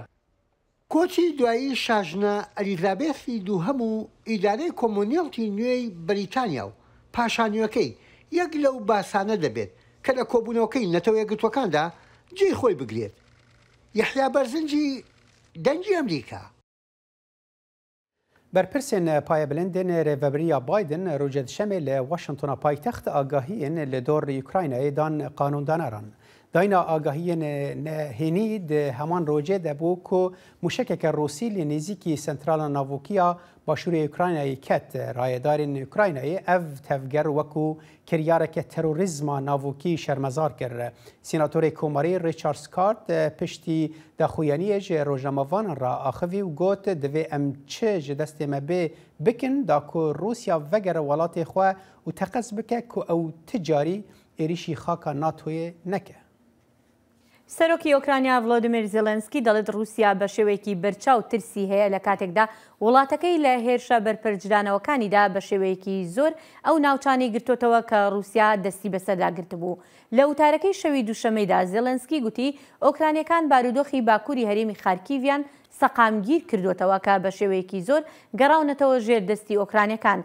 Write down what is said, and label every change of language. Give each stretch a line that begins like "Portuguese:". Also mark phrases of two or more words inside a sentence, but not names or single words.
Central Kurdish: کۆچی دوایی شاژنە ئەلیزابێسی دووهەم و ئیدارەی کۆمۆنیڵتی نوێی بەریتانیا و پاشانیوەکەی یەک لەو باسانە دەبێت کە لە کۆبوونەوەکەی نەتەوە یەکگرتوەکاندا جێی خۆی بگرێت. یەحیا بەرزنجی دەنگی ئەمریکا.
Kurdish: بەرپرسێن پایەبلندên rêveberiya Biden rojê dişemê li Washingtona paytext agahiyên li dor Ukraynayê dan qanûndaneran. Dayna agahiyên hênî di heman rojê de bû ku mûşekeke Rûsî li nêzîkî sentrala navûkiya başûrê Ukraynayê ket. Rayedarên Ukraynayê ev tevger weku kiryareke terorîzma navûkî şermezar kir. Sînatorê Komarî Richard Scott piştî daxuyaniyê ji rojnamavan ra axivî û got divê em çi ji destê me bê bikin da ku Rûsya vegere welatê xwe û teqez bike ku ew ti carî êrişî xaka NATOyê neke.
Central Kurdish: سەرۆکی ئۆکرانیا ڤڵۆدیمیر زێلێنسکی دەڵێت رووسیا بە شێوەیەکی بەرچاو ترسی هەیە لە کاتێکدا وڵاتەکەی لە هێرشە بەرپرجدانەوەکانیدا بە شێوەیەکی زۆر ئەو ناوچانی گرتوتەوە کە رووسیا دەستی بەسەردا گرتبوو. لە وتارەکەی شەوی دووشەمەیدا زێلێنسکی گوتی ئۆکرانیەکان بارودۆخی باکووری هەرێمی خارکیڤیان سەقامگیر کردوتەوە کە بە شێوەیەکی زۆر گەڕاونەتەوە ژێر دەستی ئۆکرانیەکان.